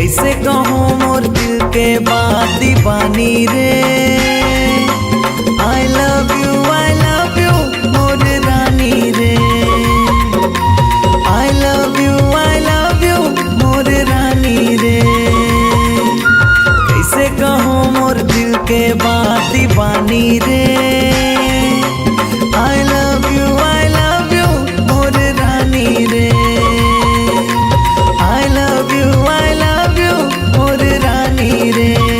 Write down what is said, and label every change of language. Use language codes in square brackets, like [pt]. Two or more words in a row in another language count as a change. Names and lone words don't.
[hne] कैसे कहूँ मोर दिल के बात दीवानी रे। [en] I love you [hne] मोर रानी रे। [en] I love you [hne] मोर रानी रे। कैसे कहूँ मोर दिल के बात दीवानी रे। [en] I love you [hne] मोर रानी रे। [en] I love you [hne] मोर रानी रे।